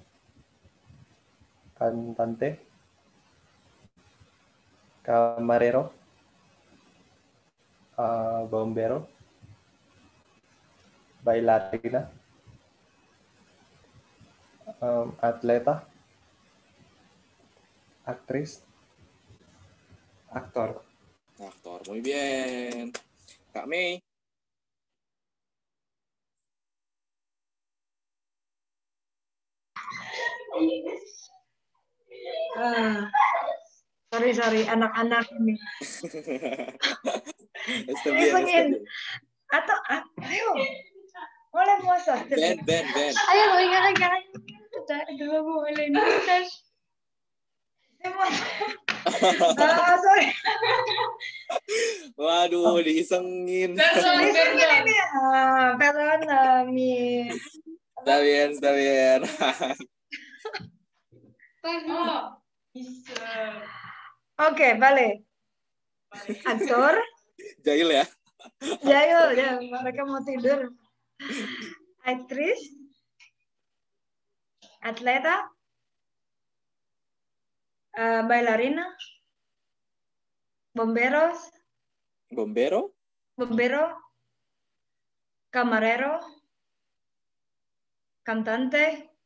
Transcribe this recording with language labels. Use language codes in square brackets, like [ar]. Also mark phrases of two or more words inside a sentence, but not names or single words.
[es] Cantante. Camarero. Bombero. Bailarina. Atleta. [id] Aktris. Aktor. [es] Muy bien. [id] Kak Mei. Sorry, anak-anak ini. [es] Está bien. [id] Atau, ayo, boleh puasa. Ben. Ayo, jangan. Dua boleh nih. Sorry. Waduh, diisengin. Ini. [es] Perdón, mi. Está bien. Oke, vale. [id] Aktor. Jahil ya? Jahil, ya. Mereka mau tidur. Aktris. [es] Atleta. Bailarina. Bomberos. Bombero. Camarero. Cantante.